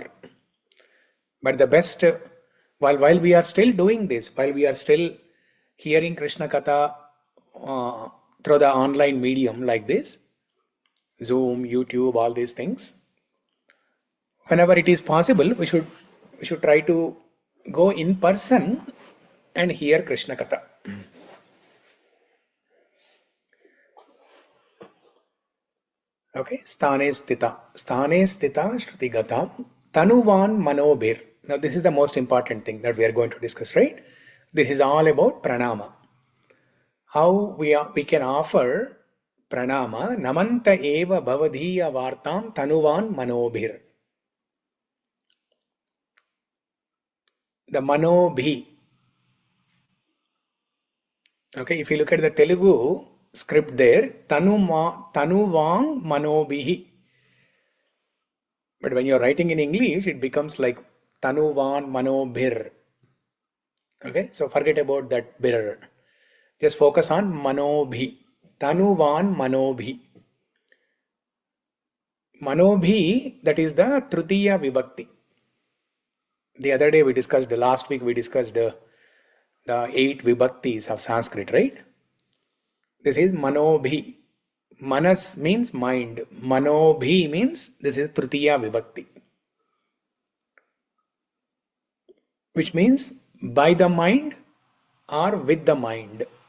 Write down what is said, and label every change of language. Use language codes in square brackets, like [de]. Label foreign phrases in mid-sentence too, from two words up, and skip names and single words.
[en] But the best, while we are still doing this, while we are still hearing Krishna Katha through the online medium like this, Zoom, YouTube, all these things, whenever it is possible, we should try to go in person and hear Krishna Katha. [sa] Okay, sthāne sthita śruti-gatāṁ tanu-vāṅ-manobhir. [en] Now this is the most important thing that we are going to discuss, right? This is all about pranāma. How we can offer pranāma, [sa] namanta eva bhavadīya-vārtām tanu-vāṅ-manobhir. [en] The manobhi. Okay, if you look at the Telugu script there, [sa] tanu-vāṅ-manobhir. [en] But when you're writing in English, it becomes like tanu-vāṅ-manobhir. Okay, so forget about that bir. Just focus on manobhi. Tanu-vāṅ-manobhir. Manobhi, that is the [sa] tritiya vibhakti. [en] The other day last week we discussed the 8 vibhaktis of Sanskrit, right? This is manobhi. Manas means mind. Manobhi means this is [sa] tritiya vibhakti. [en] Which means by the mind or with the mind.